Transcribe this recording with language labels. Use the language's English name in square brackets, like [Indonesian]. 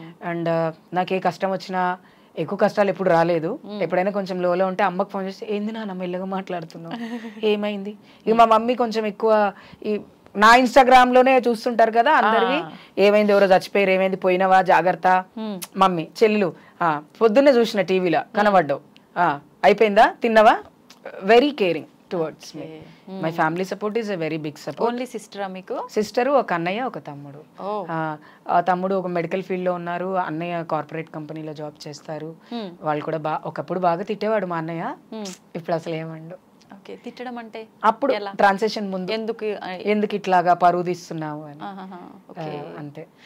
[Telugu] And నాకు ఏ కష్టం వచ్చినా, ఎక్కువ కష్టాలు ఎప్పుడు రాలేదు, ఎప్పుడైనా కొంచెం లోలో ఉంటే అమ్మకి ఫోన్ చేస్తే ఏంది నాన్న మెల్లగా మాట్లాడుతున్నావు, ఏమైంది. ఇక మా మమ్మీ కొంచెం ఎక్కువ నా ఇన్స్టాగ్రామ్ లోనే చూస్తుంటారు కదా అందరివి, ఏమైంది, ఎవరో చచ్చిపోయారు, ఏమైంది, పోయినవా, జాగ్రత్త. మమ్మీ చెల్లెలు పొద్దున్నే చూసిన టీవీలో కనబడ్డావు, అయిపోయిందా, తిన్నవా. [English] Very caring towards me. My family support is a very big support. Only sister [Telugu] మీకు? సిస్టర్, ఒక అన్నయ్య, ఒక తమ్ముడు. ఆ తమ్ముడు ఒక మెడికల్ ఫీల్డ్ లో ఉన్నారు, అన్నయ్య కార్పొరేట్ కంపెనీలో జాబ్ చేస్తారు. వాళ్ళు కూడా ఒకప్పుడు బాగా తిట్టేవాడు మా అన్నయ్య, ఇప్పుడు అసలు ఏమండు. తిట్టడం అంటే అప్పుడు ట్రాన్సాక్షన్ ముందు ఎందుకు ఇట్లాగా పరువు తీస్తున్నావు అని, అంతే.